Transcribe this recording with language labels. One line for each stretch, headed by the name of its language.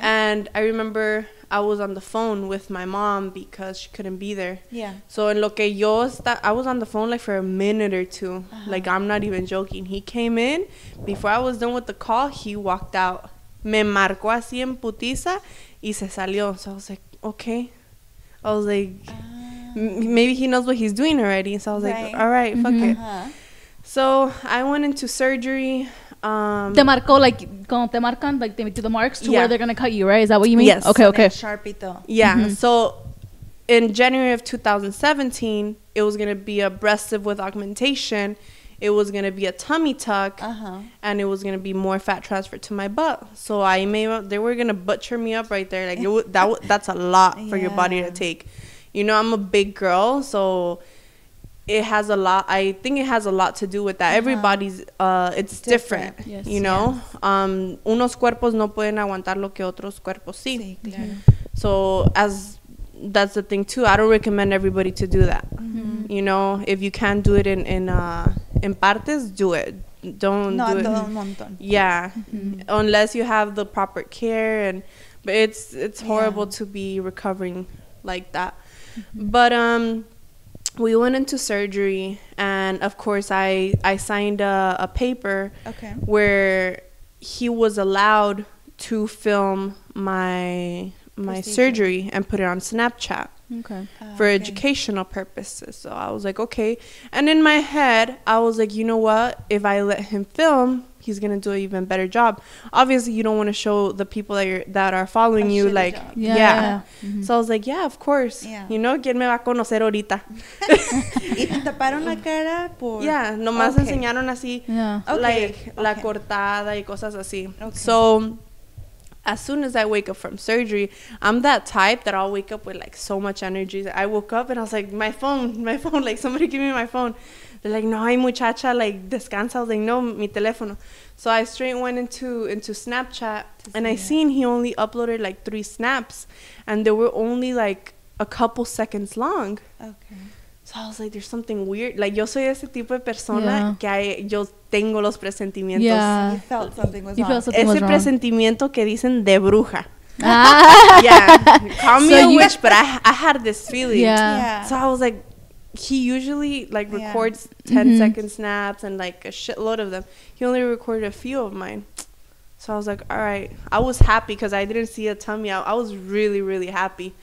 English: And I remember I was on the phone with my mom because she couldn't be there. Yeah. So
Spanish: en lo que
English: I was on the phone like for a minute or two. Like, I'm not even joking. He came in. Before I was done with the call, he walked out.
Spanish: Me marcó así en putiza y se salió.
English: So I was like, okay. I was like, maybe he knows what he's doing already. So I was like, all right, fuck it. So I went into surgery.
Spanish: Te marcó,
English: like,
Spanish: cuando te marcan,
English: like, they do the marks to where they're going to cut you, right? Is that what you mean? Yes. Okay. Sharpito. Yeah. So in January of 2017, it was going to be a breast lift with augmentation. It was going to be a tummy tuck. And it was going to be more fat transfer to my butt. So they were going to butcher me up right there. Like, that's a lot for your body to take. You know, I'm a big girl, so it has a lot. I think it has a lot to do with that. Everybody's it's different. Yes.
Spanish: You know, unos cuerpos no pueden aguantar lo que otros cuerpos sí. Sí, claro.
English: So that's the thing too. I don't recommend everybody to do that. You know, if you can't do it in partes, do it. Don't do it.
Spanish: Todo un montón.
English: Yeah, unless you have the proper care, but it's horrible to be recovering like that. But we went into surgery, and of course I signed a paper where he was allowed to film my surgery and put it on Snapchat for educational purposes. So I was like, okay. And in my head, I was like, you know what? If I let him film, he's going to do an even better job. Obviously, you don't want to show the people that are following you, like, So I was like, yeah, of course. You know,
Spanish: ¿quién me va a conocer ahorita? ¿Y te taparon la cara por...? Yeah, nomás enseñaron así, like, la cortada y cosas así.
English: So as soon as I wake up from surgery, I'm that type that I'll wake up with like so much energy. I woke up and I was like, my phone, like, somebody give me my phone. They're like, no,
Spanish: ay, muchacha,
English: like,
Spanish: descansa.
English: I was like, no,
Spanish: mi teléfono.
English: So I straight went into Snapchat, and I seen he only uploaded like 3 snaps, and they were only like a couple seconds long. So I was like, there's something weird.
Spanish: Like, yo soy ese tipo de persona que yo tengo los presentimientos.
English: You felt something was wrong.
Spanish: Ese presentimiento que dicen de bruja.
English: Call me a witch, but I had this feeling. So I was like, he usually like records 10-second snaps and like a shitload of them. He only recorded a few of mine. So I was like, all right. I was happy because I didn't see a tummy out. I was really, really happy.